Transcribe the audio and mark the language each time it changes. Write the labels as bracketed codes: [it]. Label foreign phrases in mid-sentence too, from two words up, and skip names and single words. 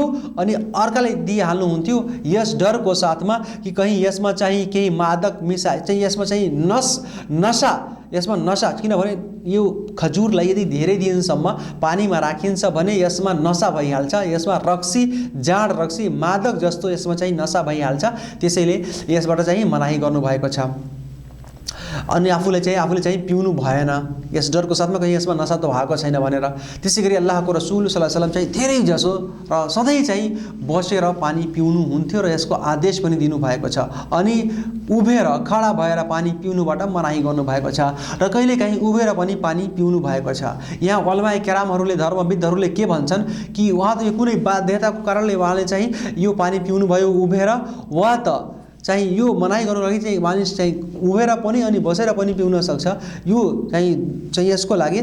[ne] अनि अर्काले दिइहाल्नु हुन्थ्यो यस डरको साथमा कि कहीँ यसमा चाहिँ केही मादक मिसाए चाहिँ यसमा चाहिँ नसा, किनभने यो खजुरलाई यदि धेरै दिनसम्म पानीमा राखिन्छ भने यसमा नसा भइहाल्छ, यसमा रक्सी जाँड रक्सी मादक जस्तो यसमा चाहिँ नसा भइहाल्छ। त्यसैले यसबाट चाहिँ मनाही गर्नुभएको छ। अनि आफूले चाहिँ पिउनु भएन यस डरको साथमा कहीँ यसमा नसा त भएको छैन भनेर। त्यसै गरी अल्लाहको रसुल [ar] صلى الله عليه وسلم [ne] चाहिँ धेरै जसो र सधैँ चाहिँ बसेर पानी पिउनु हुन्थ्यो र यसको आदेश पनि दिनुभएको छ। अनि उभेर खडा भएर पानी पिउनुबाट मनाही गर्नुभएको छ र कहिलेकाहीँ उभेर पनि पानी पिउनु भएको छ। यहाँ उलमाए केरामहरूले धर्मविदहरूले के भन्छन् कि उहाँ त यो कुनै बाध्यताको कारणले उहाँले चाहिँ यो पानी पिउनु भयो उभेर, वा त चाहिँ यो मनाही गर्नको लागि चाहिँ मानिस चाहिँ उभेर पनि अनि बसेर पनि पिउन सक्छ, यो चाहिँ यसको लागि।